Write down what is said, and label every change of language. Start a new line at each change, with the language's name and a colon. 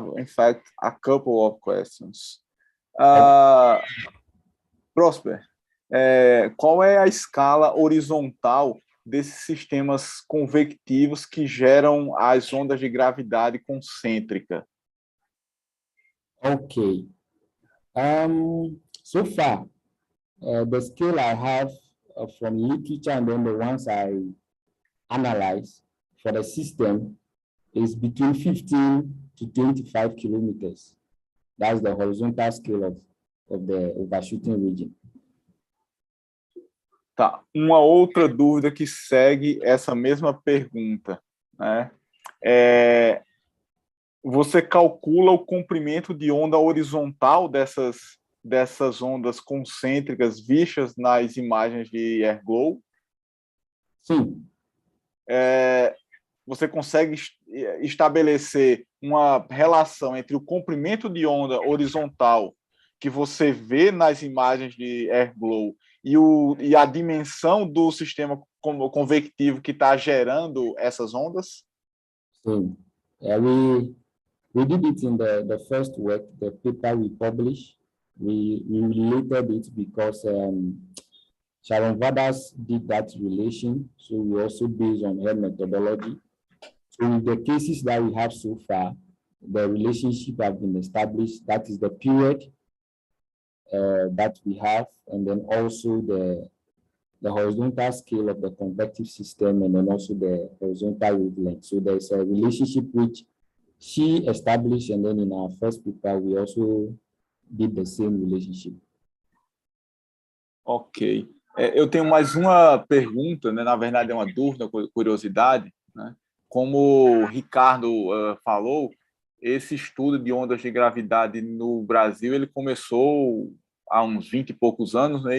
English: In fact, a couple of questions.
Portuguese: Prosper, qual é a escala horizontal desses sistemas convectivos que geram as ondas de gravidade concêntrica? Okay.
English: So far, the scale I have from literature and then the ones I analyze for the system is between 15 to 25 kilometers. That's the horizontal scale of the overshooting region.
Portuguese: Tá. Uma outra dúvida que segue essa mesma pergunta, né? Você calcula o comprimento de onda horizontal dessas ondas concêntricas vistas nas imagens de Airglow? Sim. Você consegue estabelecer uma relação entre o comprimento de onda horizontal que você vê nas imagens de Airglow e a dimensão do sistema convectivo que está gerando essas ondas? Sim.
English: We did it in the first work, the paper we published. We related it because Sharon Vadas did that relation, so we also based on her methodology. So in the cases that we have so far, the relationship has been established. That is the period that we have, and then also the horizontal scale of the convective system, and then also the horizontal wavelength. So there's a relationship which she established, and then in our first paper, we also did the same relationship. Ok.
Portuguese: Eu tenho mais uma pergunta, né? Na verdade é uma dúvida, curiosidade, né? Como o Ricardo falou, esse estudo de ondas de gravidade no Brasil, ele começou há uns 20 e poucos anos, né?